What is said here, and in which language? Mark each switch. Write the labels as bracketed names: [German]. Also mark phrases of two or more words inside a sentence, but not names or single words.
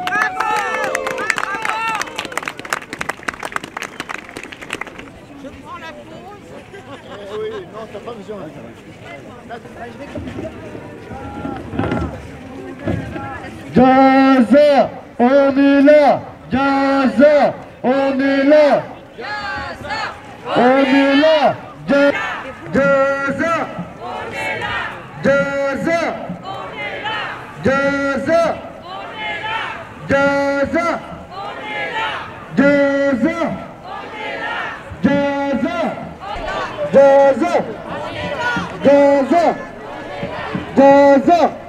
[French] Je prends la pause. Oui, non, t'as pas besoin. Gaza, on est là. Gaza, on est là. Gaza, on est là. Gaza, Gaza, Gaza, Gaza, Gaza, Gaza, Gaza, Gaza.